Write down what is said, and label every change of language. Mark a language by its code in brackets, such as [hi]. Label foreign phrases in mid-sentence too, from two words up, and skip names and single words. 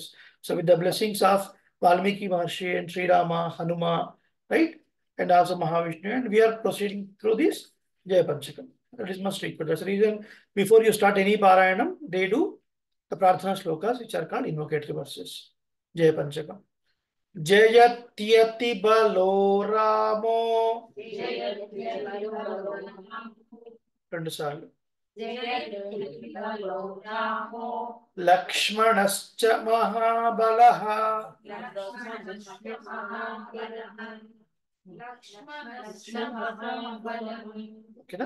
[en] So with the blessings of Valmiki Maharshi and Sri Rama, Hanuma, right? And also Mahavishnu, and we are proceeding through this Jai Panchakam. That is must read. But that's the reason before you start any Parayanam, they do the Prarthana slokas, which are called invocatory verses. [sa] Jai Panchakam. जयत्यति बलो रामो. [te] రెండు సార్లు. [sa] లక్ష్మణశ్చ మహాబలః. [te] ఓకేనా?